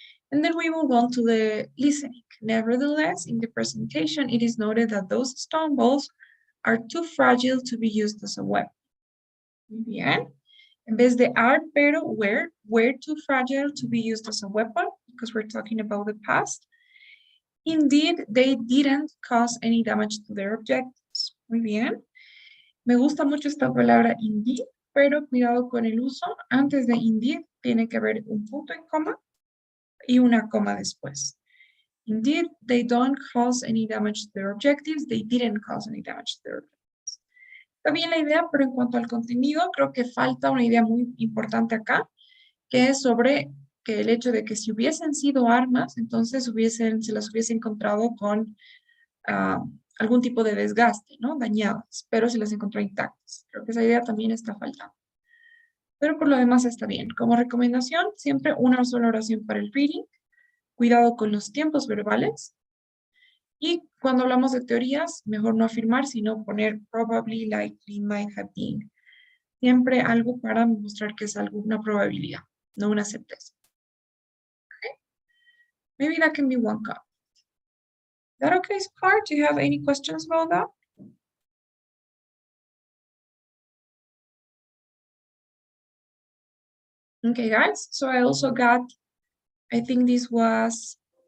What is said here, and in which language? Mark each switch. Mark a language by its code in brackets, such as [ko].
[en] And then we move on to the listening. Nevertheless, in the presentation, it is noted that those stone balls are too fragile to be used as a weapon. [es] Muy bien. En vez de [en] are, pero, were too fragile to be used as a weapon, because we're talking about the past. Indeed, they didn't cause any damage to their objectives. [es] Muy bien. Me gusta mucho esta palabra indeed, pero cuidado con el uso. Antes de indeed tiene que haber un punto y coma y una coma después. [en] Indeed, they don't cause any damage to their objectives. They didn't cause any damage to their objectives. [es] Está bien la idea, pero en cuanto al contenido, creo que falta una idea muy importante acá, que es sobre que el hecho de que si hubiesen sido armas, entonces se las hubiese encontrado con algún tipo de desgaste, ¿no? Dañadas, pero se las encontró intactas. Creo que esa idea también está faltando. Pero por lo demás está bien. Como recomendación, siempre una sola oración para el reading. Cuidado con los tiempos verbales. Y cuando hablamos de teorías, mejor no afirmar, sino poner [en] probably, likely, might have been. [es] Siempre algo para mostrar que es una probabilidad, no una certeza. [en] Okay? Maybe that can be one cup. Is that okay so far? Do you have any questions about that? Okay, guys, so I also got, I think this was